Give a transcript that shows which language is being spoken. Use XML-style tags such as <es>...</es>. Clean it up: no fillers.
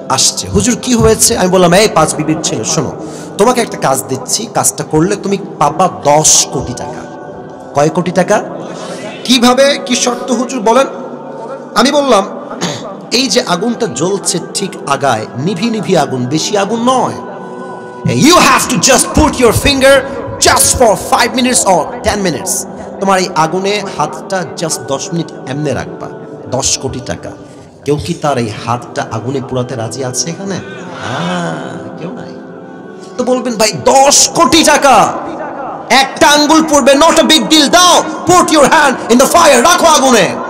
<bn>আসছে, হুজুর কি হয়েছে? আমি বললাম এই 5 বিবির ছেলে শোনো, তোমাকে একটা কাজ দিচ্ছি, কাজটা করলে তুমি পাবা 10 কোটি টাকা। কয় কোটি টাকা? কিভাবে, কি শর্ত হুজুর বলেন? আমি বললাম এই যে আগুনটা জ্বলছে ঠিক আগায়, নিভি নিভি আগুন, বেশি আগুন নয়।</bn> <en>You have to just put your finger just for 5 minutes or 10 minutes.</en> <bn>তোমার এই আগুনে হাতটা জাস্ট 10 মিনিট এমনে রাখবা। 10 কোটি টাকা। কেউ কি তার এই হাতটা আগুনে পুরাতে রাজি আছে এখানে? কেউ নাই। তো বলবেন ভাই 10 কোটি টাকা, একটা আঙ্গুল পড়বে,</bn> <en>not a big deal,</en> <bn>দাও,</bn> <en>put your hand in the fire,</en> <bn>রাখো আগুনে।</bn>